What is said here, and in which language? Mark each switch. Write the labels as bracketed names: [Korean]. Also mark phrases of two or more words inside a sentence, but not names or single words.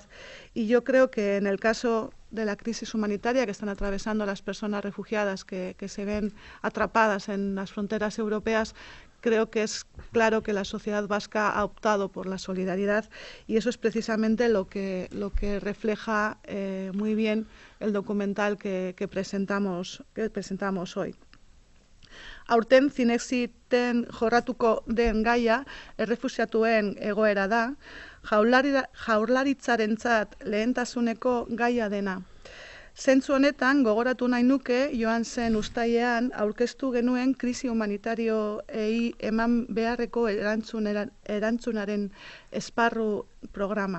[Spanish] Y yo creo que en el caso de la crisis humanitaria que están atravesando las personas refugiadas que se ven atrapadas en las fronteras europeas, creo que es claro que la sociedad vasca ha optado por la solidaridad, y eso es precisamente lo que refleja muy bien el documental que presentamos hoy. [Basque] Aurten Cinexiten jorratuko den gaia errefuxiatuen egoera da, jaurlaritzarentzat lehentasuneko gaia dena. Zentzu honetan, gogoratu nahi nuke, joan zen uztailean aurkeztu genuen krisi humanitarioei eman beharreko erantzunaren esparru programa.